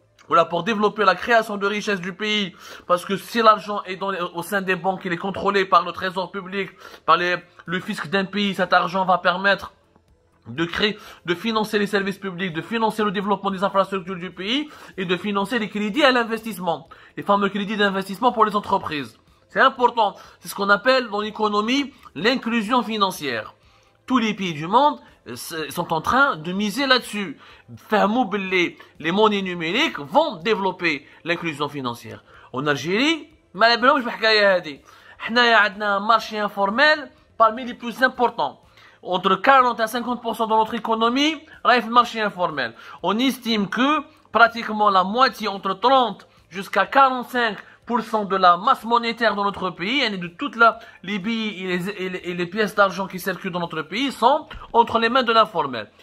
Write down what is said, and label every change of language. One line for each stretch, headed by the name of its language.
French: ou là pour développer la création de richesses du pays, parce que si l'argent est au sein des banques, il est contrôlé par le trésor public, par le fisc d'un pays, cet argent va permettre de financer les services publics, de financer le développement des infrastructures du pays et de financer les crédits à l'investissement, les fameux crédits d'investissement pour les entreprises. C'est important, c'est ce qu'on appelle dans l'économie l'inclusion financière. Tous les pays du monde sont en train de miser là-dessus. Les monnaies numériques vont développer l'inclusion financière.
Arabic: En Algérie, ما على بالهمش بالحكايه هذه. حنايا عندنا
French: un marché informel parmi les plus importants. Entre 40 à 50% de notre économie reste le marché informel. On estime que pratiquement la moitié, entre 30 jusqu'à 45% de la masse monétaire dans notre pays, et de toutes les billets et les pièces d'argent qui circulent dans notre pays sont entre les mains de l'informel.